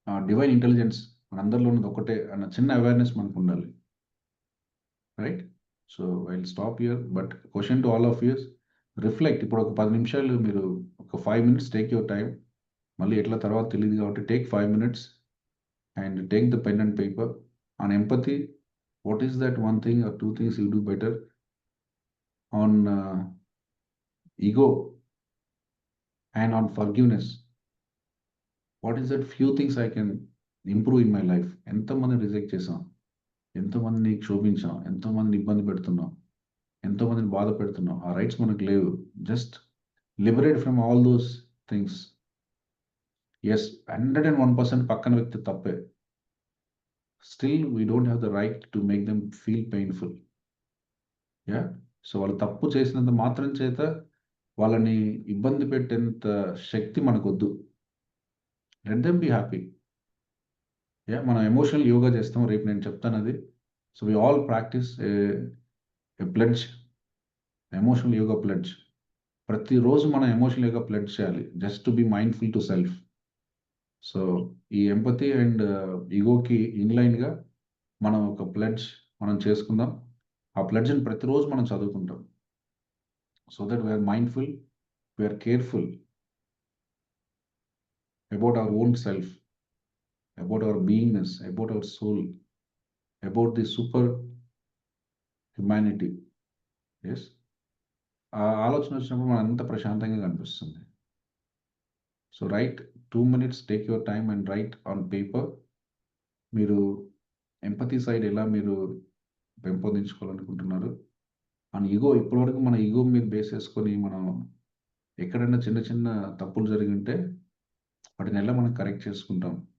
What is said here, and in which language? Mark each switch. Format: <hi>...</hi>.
<te>Divine intelligence మనందరిలో ఉన్నది ఒకటే అన్న చిన్న awareness మనకుండాలి. Right?</te> <en>So I will stop here. But question to all of you, reflect.</en> <te>ఇప్పుడు ఒక 10 నిమిషాలు మీరు ఒక 5 మినిట్స్</te> <en>Take your time.</en> <te>మళ్ళీ ఎట్లా తర్వాత తెలీదు కాబట్టి</te> <en>Take 5 minutes and take the pen and paper. On empathy, what is that one thing or 2 things you do better? On ego and on forgiveness, what is that few things I can improve in my life?</en> <te>ఎంతమందిని reject చేసాం, ఎంతమందిని క్షోభించాం, ఎంతమందిని ఇబ్బంది పెడుతున్నాం, ఎంతమందిని బాధ పెడుతున్నాం. ఆ రైట్స్ మనకు లేవు.</te> <en>Just liberate from all those things. Yes, 101%</en> <te>పక్కన వ్యక్తి తప్పే.</te> <en>Still we don't have the right to make them feel painful. Yeah!</en> <te>So వాళ్ళు తప్పు చేసినంత మాత్రం చేత వాళ్ళని ఇబ్బంది పెట్టేంత శక్తి మనకొద్దు.</te> <en>Let them be happy.</en> <te>Yeah! మనం ఎమోషనల్ యోగా చేస్తాం. రేపు నేను చెప్తానది.</te> <en>So we all practice a pledge, emotional yoga pledge.</en> <te>ప్రతిరోజు మనం ఎమోషనల్ యోగా ప్లెడ్జ్ చేయాలి.</te> <en>Just to be mindful to self.</en> <te>So ఈ ఎంపతి అండ్ ఈగోకి ఇన్‌లైన్‌గా మనం ఒక ప్లెడ్జ్ మనం చేసుకుందాం. ఆ ప్లెడ్జ్‌ని ప్రతిరోజు మనం చదువుకుంటాం.</te> <en>So that we are mindful, we are careful about our own self, about our beingness, about our soul, about the super humanity.</en> <te>Yes, ఆ ఆలోచన వచ్చినప్పుడు మనం అంత ప్రశాంతంగా కనిపిస్తుంది.</te> <en>So write 2 minutes, take your time and write on paper.</en> <te>మీరు empathy side ఎలా మీరు పెంపొందించుకోవాలనుకుంటున్నారు? మన ఈగో, ఇప్పటివరకు మన ఈగో మీద బేస్ చేసుకొని మనం ఎక్కడైనా చిన్న చిన్న తప్పులు జరిగుంటే వాటిని ఎలా మనం కరెక్ట్ చేసుకుంటాం.</te>